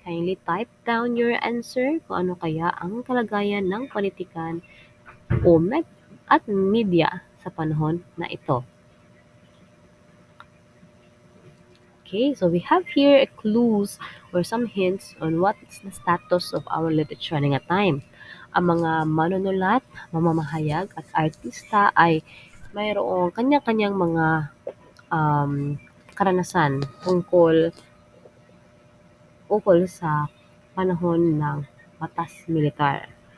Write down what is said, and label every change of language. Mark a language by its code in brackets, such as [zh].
[en] Kindly type down your answer [tl] kung ano kaya ang kalagayan ng politikan o at media sa panahon na ito. [en] Okay, so we have here a clues or some hints on what's the status of our literature nga time. [tl] Ang mga manunulat, mamamahayag at artista ay mayroong kanya-kanyang mga karanasan tungkol sa panahon ng batas militar.